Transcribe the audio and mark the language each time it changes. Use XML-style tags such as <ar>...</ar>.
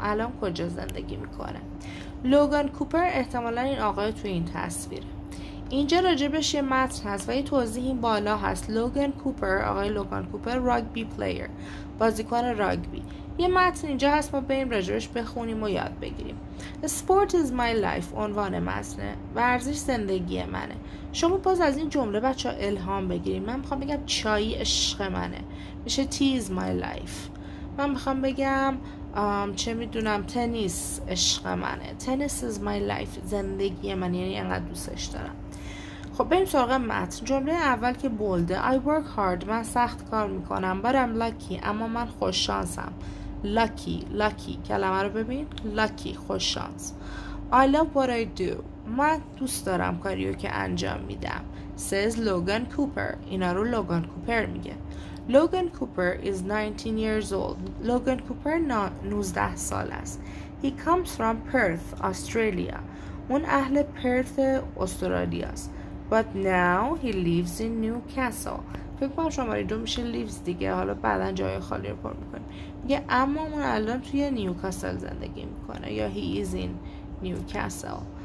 <fa>الان کجا زندگی میکنه؟ لوگان کوپر احتمالا این آقای توی این تصویره. اینجا راجبش یه متن هست و یه توضیح این بالا هست. لوگان کوپر، آقای لوگان کوپر، راگبی پلیر، بازیکن راگبی. یه متن اینجا هست، ما بریم راجبش بخونیم و یاد بگیریم.</fa> <en>Sport is my life</en> <fa>عنوان متنه. ورزش زندگی منه. شما باز از این جمله بچه‌ها الهام بگیریم. من میخوام بگم چای عشق منه، میشه</fa> <en>tea is my life.</en> <fa>من میخوام بگم چه میدونم تنیس عشق منه،</fa> <en>tennis is my life</en> <fa>زندگی من، یعنی انقدر دوستش دارم. خب بریم سراغ متن. جمله اول که بولده</fa> <en>I work hard.</en> <fa>من سخت کار میکنم.</fa> <en>but I'm lucky.</en> <fa>اما من خوش شانسم. lucky کلمه رو ببین. lucky خوش شانس.</fa> <en>I love what I do.</en> <fa>من دوست دارم کاریو که انجام میدم.</fa> <en>says Logan Cooper.</en> <fa>اینا رو لوگان کوپر میگه.</fa> <en>Logan Cooper is 19 years old.</en> <fa>Logan Cooper 19 سال است.</fa> <en>He comes from Perth, Australia.</en> <fa>اون اهل پرث استرالیا است.</fa> <en>But now he lives in Newcastle.</en> <fa>فکر کنم شماره 2 میشه lives دیگه. حالا بعدا جای خالی رو پر میکنیم. میگه اما اون الان توی نیوکاسل زندگی میکنه، یا</fa> <en>he is in Newcastle.</en>